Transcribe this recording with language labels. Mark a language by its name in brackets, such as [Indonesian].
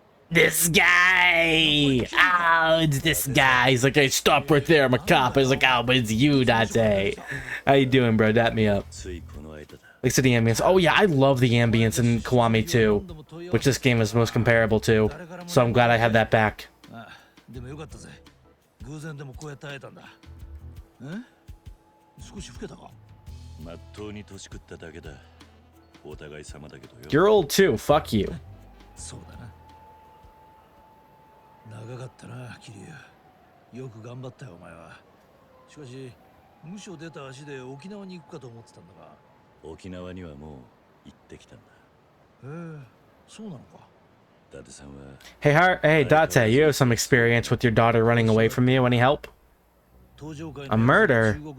[English] This guy! Oh, it's this guy. He's like, hey, stop right there. I'm a cop. He's like, oh, but it's you, Date. How you doing, bro? Dap me up. [Japanese] ついこの間だ [English] Thanks to the ambience. Oh, yeah, I love the ambience in Kiwami 2, which this game is most comparable to. So I'm glad I have that back. [Japanese] あでもよかったぜ偶然でもこうやって会えたんだ少し老けたかまっとうに年食っただけだお互い様だけどよ [English] You're old too. Fuck you. [Japanese] そうだな長かったなキリュウよく頑張ったよお前はしかし無所出た足で沖縄に行くかと思ってたんだが沖縄にはもう行ってきたんだへえそうなのか伊達さんは [English] Hey, Date, you have some experience with your daughter running away from you. Any help? A murder?